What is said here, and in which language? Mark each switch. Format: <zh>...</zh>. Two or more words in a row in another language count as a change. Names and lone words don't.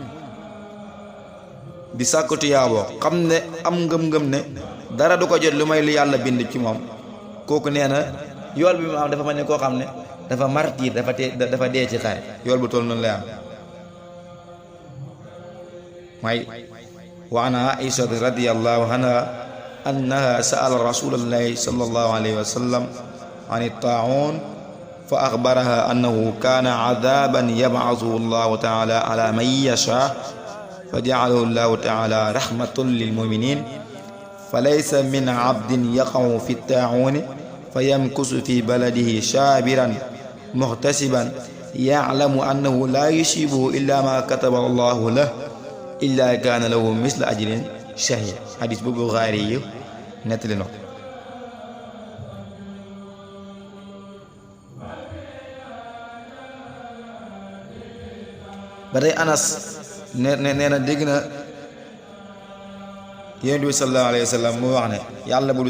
<wo>di sàkku tiyaaboo xam ne am ngëm-ngëm ne dara du ko jot lu may li yàlla bind ci moom kooku nee na yool bi mu am dafa mel ni koo xam ne dafa martiir dafa dee ci xare yool bu toll noonu lay am</wo> <ar>may وعن عائشة رضي الله عنها أنها سألت رسول الله صلى الله عليه وسلم عن الطاعون ف أخبرها أنه كان عذابا يبعثه الله تعالى على من يشاء فجعله الله تعالى رحمة للمؤمنين فليس من عبد يقع في الطاعون فيمكث في بلده صابرا محتسبا يعلم أنه لا يصيبه إلا ما كتب الله له إلا كان له مثل أجر شهيد</ar> <wo>hadis bu Buxaari yi nettali na ko ba tey Anas nee na dégg na Yonent bi</wo> <ar>صلى الله عليه وسلم</ar> <wo>mu wax ne yàlla bu</wo>